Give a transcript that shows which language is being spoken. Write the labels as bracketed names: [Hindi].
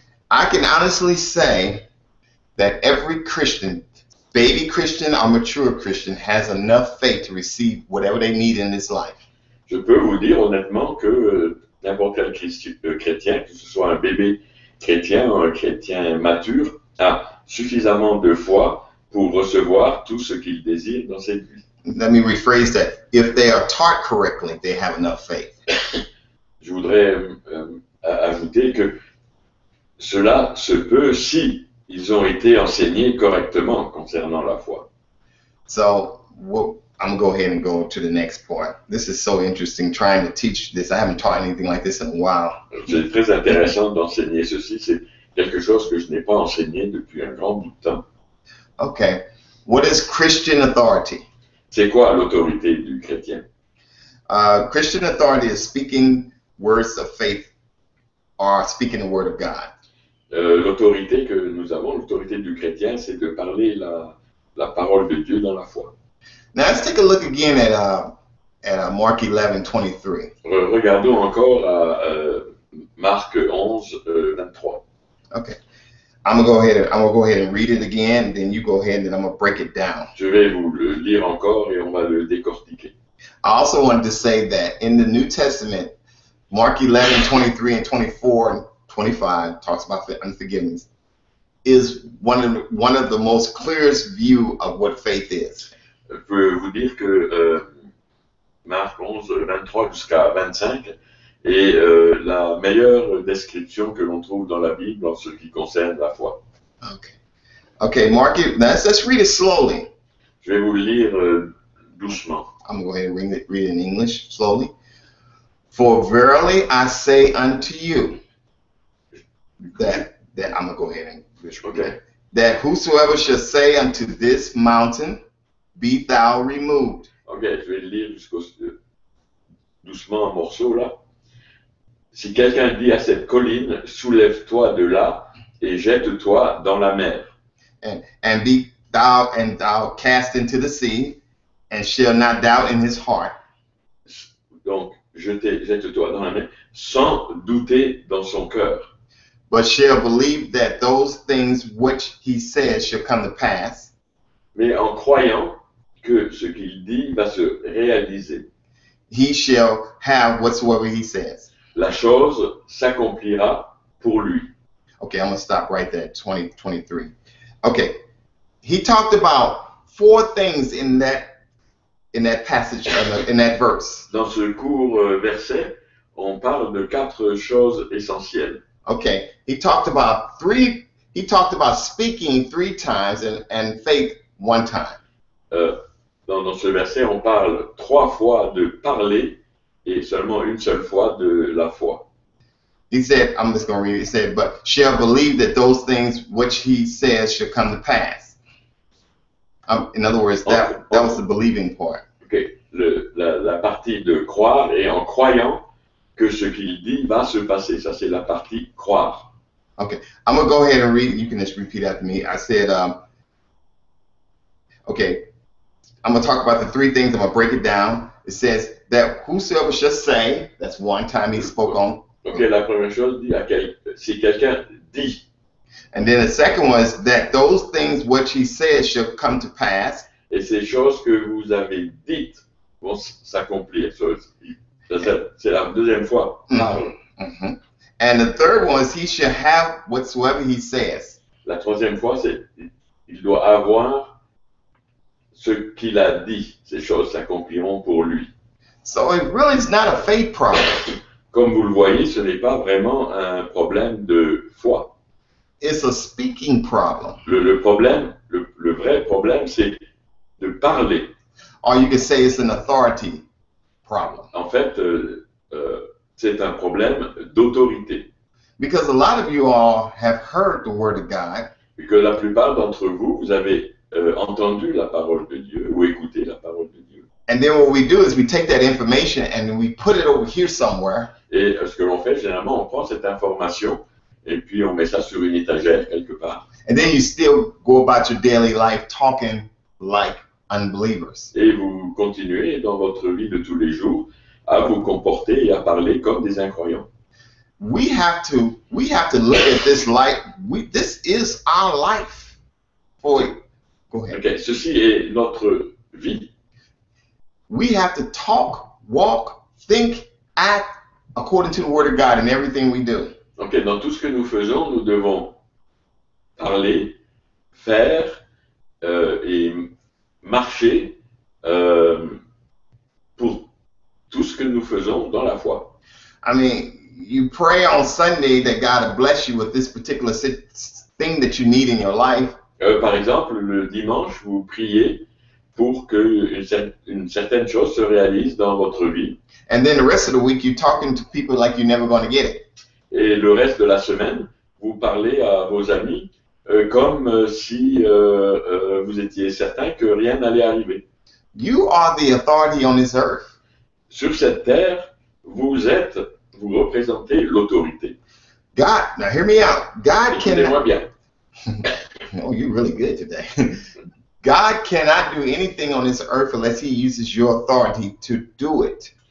[English] I can honestly say that every Christian, baby Christian or mature Christian, has enough faith to receive whatever they need in this life. [French] Je peux vous dire honnêtement que n'importe quel chrétien, que ce soit un bébé chrétien ou un chrétien mature, a suffisamment de foi pour recevoir tout ce qu'il désire dans cette vie. [English] Let me rephrase that. If they are taught correctly, they have enough faith. [French] Je voudrais ajouter que cela se peut si ils ont été enseignés correctement concernant la foi. [English] So I'm going to go ahead and go to the next part. This is so interesting trying to teach this. I haven't taught anything like this in a while. [French] C'est très intéressant d'enseigner ceci. C'est quelque chose que je n'ai pas enseigné depuis un grand bout de temps. [English] Okay. What is Christian authority? [French] C'est quoi l'autorité du chrétien? [English] Christian authority is speaking words of faith or speaking the word of God. [French] L'autorité que nous avons, l'autorité du chrétien, c'est de parler la parole de Dieu dans la foi. [English] Now let's take a look again at Mark 11:23. [French] Regardons encore à Marc 11, 23. [English] Okay. I'm gonna go ahead and read it again, and then you go ahead and I'm gonna break it down. [French] Je vais vous le lire encore et on va le décortiquer. [English] I also wanted to say that in the New Testament, Mark 11:23 and 24 and 25 talks about unforgiveness, is one of the most clearest view of what faith is. [French] Je peux vous dire que Marc 11, 23 jusqu'à 25 est la meilleure description que l'on trouve dans la Bible en ce qui concerne la foi. [English] Okay, Mark, let's read it slowly. [French] Je vais vous le lire doucement. [English] I'm going to go ahead and read it in English slowly. For verily I say unto you, that I'm going to go ahead and read Okay. that whosoever shall say unto this mountain, be thou removed. [French] Ok, je vais le lire doucement en morceaux là. Si quelqu'un dit à cette colline, soulève-toi de là et jette-toi dans la mer. [English] And be thou cast into the sea, and shall not doubt in his heart. [French] Donc, jette-toi dans la mer, sans douter dans son cœur. [English] But shall believe that those things which he says shall come to pass. [French] Mais en croyant que ce qu'il dit va se réaliser. [English] He shall have whatsoever he says. [French] La chose s'accomplira pour lui. [English] Okay, I'm going to stop right there, 23. Okay, he talked about 4 things in that passage, in that verse. [French] Dans ce court verset, on parle de 4 choses essentielles. [English] Okay, he talked about speaking 3 times and faith 1 time. [French] Dans ce verset, on parle 3 fois de parler et seulement une seule fois de la foi. [English] He said, I'm just going to read it. He said, but shall believe that those things which he says shall come to pass. In other words, that was the believing part. Okay. [French] La partie de croire et en croyant que ce qu'il dit va se passer. Ça, c'est la partie croire. [English] Okay. I'm going to go ahead and read. You can just repeat after me. I said, okay, I'm going to talk about the 3 things. I'm going to break it down. It says that whosoever shall say, that's 1 time he spoke on. [French] Ok, la première chose, si quelqu'un dit. [English] And then the second one is that those things which he says shall come to pass. [French] Et ces choses que vous avez dites vont s'accomplir. C'est la deuxième fois. Mm-hmm. [English] And the third one is he shall have whatsoever he says. [French] La troisième fois, c'est il doit avoir ce qu'il a dit. Ces choses s'accompliront pour lui. [English] So it really is not a faith problem. [French] Comme vous le voyez, ce n'est pas vraiment un problème de foi. [English] It's a speaking problem. [French] Le problème, le vrai problème, c'est de parler. [English] Or you could say it's an authority problem. [French] En fait, c'est un problème d'autorité. [English] Because a lot of you all have heard the word of God, [French] Et que la plupart d'entre vous, vous avez entendu la parole de Dieu ou écouté la parole de Dieu. [English] and then what we do is we take that information and we put it over here somewhere, [French] Et ce que l'on fait, généralement, on prend cette information et puis on met ça sur une étagère quelque part. [English] and then you still go about your daily life talking like unbelievers. [French] Et vous continuez dans votre vie de tous les jours à vous comporter et à parler comme des incroyants. [English] We have to look at this life. This is our life. Go ahead. [French] Okay. Ceci est notre vie. [English] We have to talk, walk, think, act according to the word of God in everything we do. Okay. [French] Dans tout ce que nous faisons, nous devons parler, faire et marcher pour tout ce que nous faisons dans la foi. [English] I mean, you pray on Sunday that God will bless you with this particular thing that you need in your life. [French] Par exemple, le dimanche, vous priez pour que une certaine chose se réalise dans votre vie. [English] And then the rest of the week, you're talking to people like you're never going to get it. [French] Et le reste de la semaine, vous parlez à vos amis comme si vous étiez certain que rien n'allait arriver. [English] You are the authority on this earth. [French] Sur cette terre, vous représentez l'autorité. [English] God, now hear me out. God [French] Écoutez-moi [English] cannot. [French] bien. [English] Oh, you're really good today. God cannot do anything on this earth unless He uses your authority to do it.